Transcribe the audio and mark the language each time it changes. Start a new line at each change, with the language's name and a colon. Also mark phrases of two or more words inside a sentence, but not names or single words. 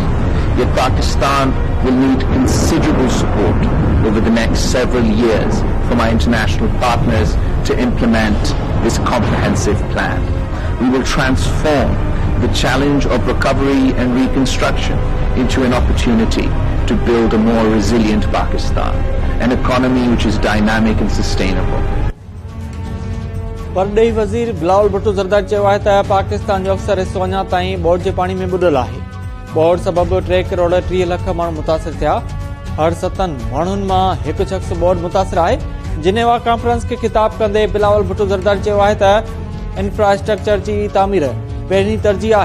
English: Yet Pakistan will need considerable support over the next several years from our international partners to implement this comprehensive plan. We will transform the challenge of recovery and reconstruction into an opportunity to build a more resilient Pakistan, an economy which is dynamic and sustainable.
Sindhi: परॾेही वज़ीर बिलावल भुट्टो ज़रदारी चयो आहे त पाकिस्तान जो अक्सर हिस्सो अञा ताईं बोर्ड जे पाणी में ॿुॾल आहे। बोर्ड सबबि 3 करोड़ 30 लख माण्हू मुतासिर थिया। हर 7 माण्हुनि मां हिकु शख़्स बोर्ड मुतासिर आहे। जिनेवा कॉन्फ्रेंस खे खिताब कंदे बिलावल भुट्टो ज़रदारी चयो आहे त इंफ्रास्ट्रक्चर जी तामीर पहिरीं तरजीह आहे।